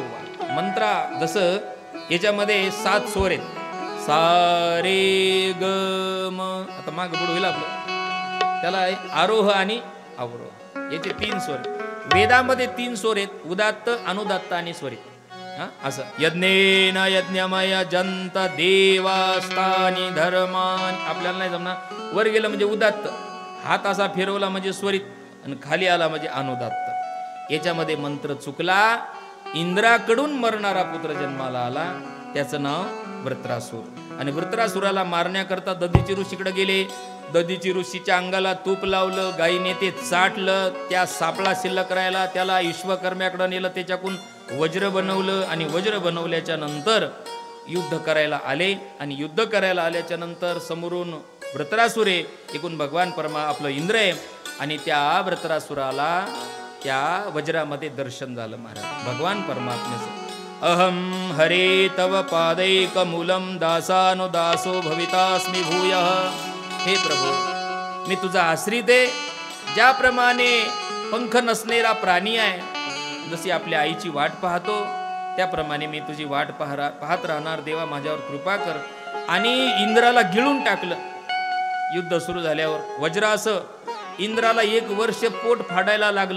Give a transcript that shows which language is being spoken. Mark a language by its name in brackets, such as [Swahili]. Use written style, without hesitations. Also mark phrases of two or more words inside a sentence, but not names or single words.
[Marathi] मंत्रा जसं याच्यामध्ये 7 स्वर आहेत, सा रे ग म. आता माग पुढे होईल आपलं, त्याला आरोह आणि अवरोह याचे 3 स्वर. वेदामध्ये 3 स्वर आहेत, उदात्त, अनुदात्त आणि स्वरित. [Sanskrit] असं यज्ञेन यज्ञमय जंत देवास्तानी धर्मान. [Marathi] आपल्याला नाही जमणार. वर गेलं म्हणजे उदात्त, हात असा फिरवला म्हणजे स्वरित आणि खाली आला म्हणजे अनुदात्त. याच्यामध्ये मंत्र चुकला. इंद्राकडून मरणारा पुत्र जन्माला आला, त्याचं नाव वृत्रासूर. आणि वृत्रासुराला मारण्याकरता दधीची ऋषीकडे गेले. दधीची ऋषीच्या अंगाला तूप लावलं, गायीने ते चाटलं, त्या सापळा शिल्लक राहिला, त्याला विश्वकर्म्याकडे नेलं, त्याच्याकडून वज्र बनवलं आणि वज्र बनवल्याच्या नंतर युद्ध करायला आले. आणि युद्ध करायला आल्याच्या नंतर समोरून वृत्रासुरे, एकूण भगवान आपलं इंद्र आहे. आणि त्या वृत्रासुराला त्या वज्रामध्ये दर्शन झालं महाराज भगवान परमात्म्याचं. [Sanskrit] अहम हरे तव पादैक मूलम दासानुदासो भवितास्मि भूयः. [Marathi] हे प्रभू, मी तुझा आश्रित आहे. ज्याप्रमाणे पंख नसणारा प्राणी आहे, जशी आपल्या आईची वाट पाहतो, त्याप्रमाणे मी तुझी वाट पाहत राहणार. देवा, माझ्यावर कृपा कर. आणि इंद्राला गिळून टाकलं. युद्ध सुरू झाल्यावर वज्र असं इंद्राला 1 वर्ष पोट फाडायला लागलं.